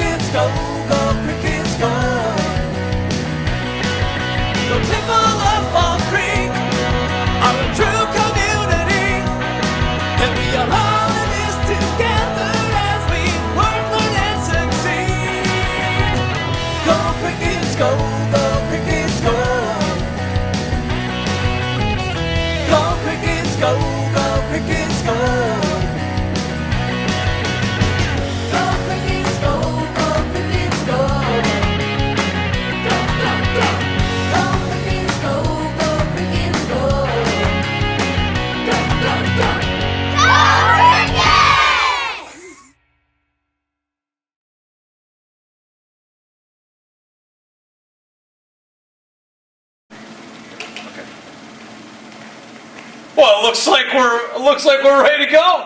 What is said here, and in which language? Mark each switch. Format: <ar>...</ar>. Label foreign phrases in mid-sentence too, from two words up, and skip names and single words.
<en>go, go Crickets, go. The people of Fall Creek are a true community, and we are all in this together as we work, learn, and succeed. Go Crickets, go, go Crickets, go. Go Crickets, go, go Crickets, go. Go Crickets, go, go Crickets, go. Go, go, go. Go Crickets, go, go Crickets, go. Go, go, go. Go Crickets! Well, it looks like we're ready to go.</en>